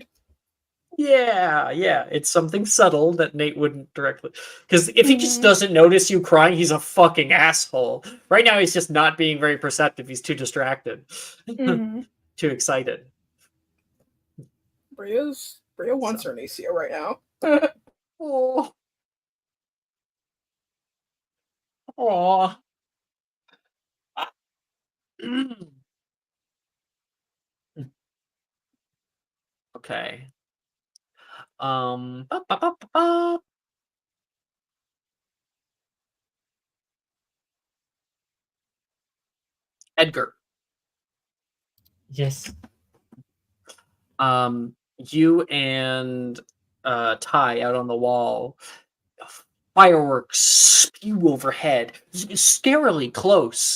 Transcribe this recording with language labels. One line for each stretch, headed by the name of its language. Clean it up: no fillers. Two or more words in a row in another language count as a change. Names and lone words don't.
English: yeah, it's something subtle that Nate wouldn't directly. Because if he just doesn't notice you crying, he's a fucking asshole. Right now, he's just not being very perceptive. He's too distracted, too excited. Bria wants her Nacia right now. Oh, oh. Okay. Ba, ba, ba, ba, ba. Edgar. Yes. You and Ty out on the wall. Fireworks spew overhead, scarily close.